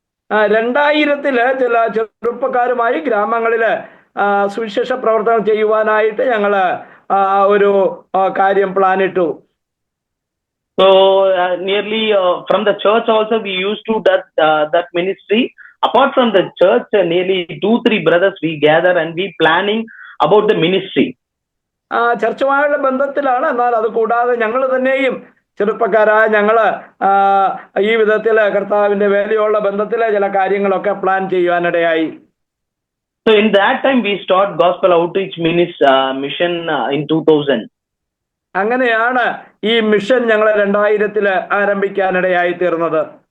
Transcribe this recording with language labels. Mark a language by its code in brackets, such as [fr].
[ml] 2000 ചില ചെറുപ്പക്കാരുമായി ഗ്രാമങ്ങളില് സുവിശേഷ പ്രവർത്തനം ചെയ്യുവാനായിട്ട് ഞങ്ങള് ഒരു കാര്യം പ്ലാനിട്ടു. [en] So nearly from the church also we used to that ministry. Apart from the church, nearly 2-3 brothers we gather and we planning about the ministry. [ml] ചർച്ചുമായുള്ള ബന്ധത്തിലാണ്. എന്നാൽ അത് കൂടാതെ ഞങ്ങൾ തന്നെയും ചെറുപ്പക്കാരായ ഞങ്ങള് ഈ വിധത്തില് കർത്താവിന്റെ വേലയുള്ള ബന്ധത്തിലെ ചില കാര്യങ്ങളൊക്കെ plan ചെയ്യുവാനിടയായി. [en] So in that time we start gospel outreach mission in 2000. [ml] അങ്ങനെയാണ് ഈ മിഷൻ ഞങ്ങൾ 2000 ആരംഭിക്കാനിടയായി തീർന്നത്.